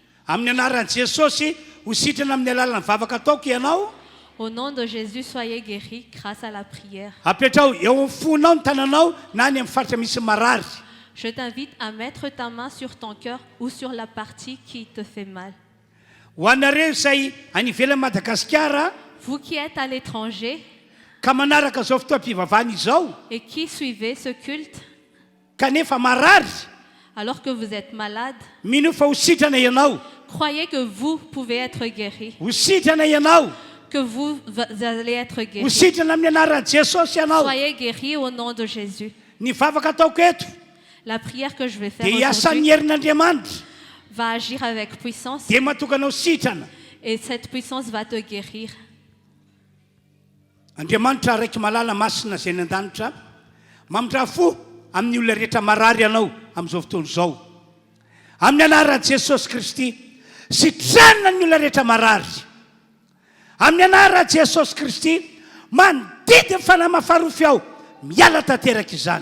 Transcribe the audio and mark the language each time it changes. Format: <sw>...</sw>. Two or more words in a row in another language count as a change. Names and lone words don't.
<fr>Au nom de Jésus, soyez guéris grâce à la prière. Je t'invite à mettre ta main sur ton cœur ou sur la partie qui te fait mal.</fr> <mg>Ho anareo izay any ivelan'i Madagasikara</mg> <fr>Vous qui êtes à l'étranger</fr> <mg>ka manaraka zao fotoam-pivavahana izao</mg> <fr>et qui suivez ce culte,</fr> <mg>kanefa marary,</mg> <fr>alors que vous êtes malade,</fr> <mg>mino fa ho sitrana ianao,</mg> <fr>croyez que vous pouvez être guéri,</fr> <mg>ho sitrana ianao,</mg> <fr>que vous allez être</fr> <mg>ho</mg> <fr>guéri.</fr> <mg>sitrana amin'ny anaran'i Jesosy ianao.</mg> <fr>Soyez guéris au nom de Jésus.</fr> <mg>Ny vavaka ataoko eto</mg> <fr>La prière que je vais faire</fr> <mg>dia hiasan'ny</mg> <fr>aujourd'hui</fr> <mg>herin'Andriamanitra</mg> <fr>va agir avec puissance</fr> <mg>dia matokanao sitrana.</mg> <fr>et cette puissance va te guérir.</fr> <mg>Andriamanitra raiky malala masina zay ny an-danitra mamindra fo amin'ny olona rehetra marary ianao amin'izao fotoana izao. Amin'ny anaran'i Jesosy Kristy sitranina ny olona rehetra marary. Amin'ny anaran'i Jesosy Kristy mandidy ny fanahy mahafarofy ao miala tanteraka izany.</mg>